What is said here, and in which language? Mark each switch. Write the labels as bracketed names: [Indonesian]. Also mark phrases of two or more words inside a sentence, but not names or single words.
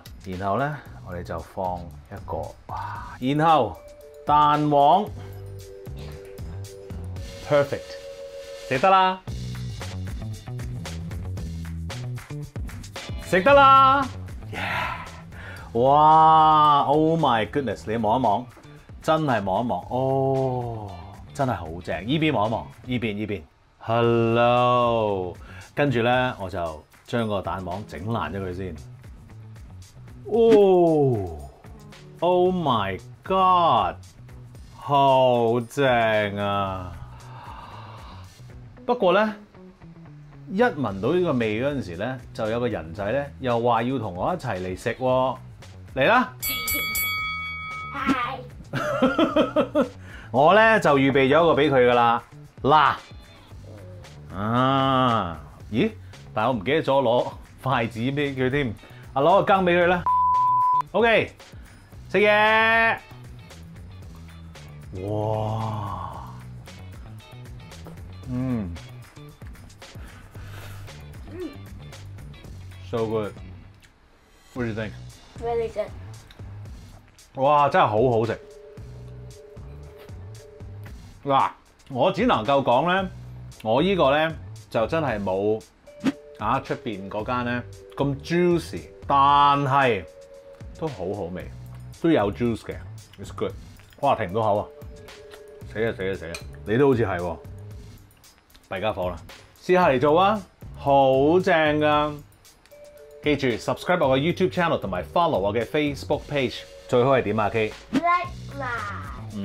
[Cantonese] 然後咧，我哋就放一個，哇！然後蛋黃 ，perfect， 食得啦，食得啦 ，yeah！ [English] 哇 ，Oh my goodness！ [Cantonese] 你望一望，真係望一望，哦，真係好正！依邊望一望，依邊。Hello， 跟住咧我就將個蛋黃整爛咗佢先。 [English] Oh my god， [Cantonese] 好正啊！不過咧，一聞到呢個味嗰陣時咧，就有個人仔咧又話要同我一齊嚟食喎。嚟啦！我咧就預備咗一個俾佢噶啦，嗱。咦？但係我唔記得咗攞筷子俾佢添，攞個羹俾佢啦。OK， 食嘢。 [English] 哇 ，so good。What do you think? Really good。 [Cantonese] 哇，真係好好食。嗱，我只能夠講咧。我呢個咧就真係冇出邊嗰間咧咁 juicy， 但係都好好味，都有 juice 嘅 ， [English] it's good。 [Cantonese] 哇，停唔到口啊！死啊！你都好似係喎，弊家伙啦！試下嚟做啊，好正噶！記住 subscribe 我嘅 YouTube channel 同埋 follow 我嘅 Facebook page， 最好係點啊 K？ [English] Like mine。